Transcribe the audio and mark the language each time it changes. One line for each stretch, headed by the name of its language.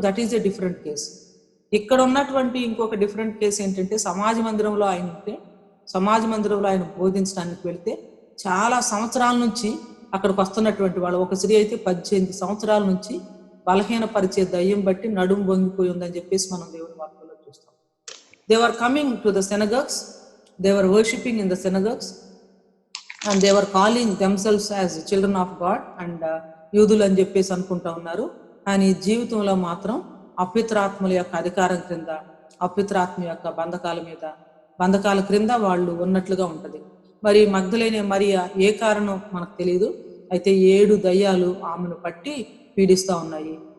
English: That is a different case.
Telugu: ఇక్కడ ఉన్నటువంటి ఇంకొక డిఫరెంట్ కేసు ఏంటంటే సమాజ మందిరంలో ఆయన ఉంటే, సమాజ మందిరంలో ఆయన బోధించడానికి వెళ్తే చాలా సంవత్సరాల నుంచి అక్కడికి వస్తున్నటువంటి వాళ్ళు, ఒక స్త్రీ అయితే 18 సంవత్సరాల నుంచి బలహీనపరిచే దయ్యం బట్టి నడుము వంగిపోయి ఉందని చెప్పేసి మనం దేవుని వాక్యంలో చూస్తాం.
English: they were coming to the synagogues, they were worshipping in the synagogues and they were calling themselves as children of God and
Telugu: యూదులు అని చెప్పేసి అనుకుంటా ఉన్నారు. కానీ జీవితంలో మాత్రం అపవిత్రాత్మల యొక్క అధికారం క్రింద, అపవిత్రాత్మ యొక్క బంధకాల క్రింద వాళ్ళు ఉన్నట్లుగా ఉంటది. మరి మగ్దలేనే మరియా ఏ కారణం మనకు తెలియదు, అయితే 7 దయ్యాలు ఆమెను పట్టి పీడిస్తా ఉన్నాయి.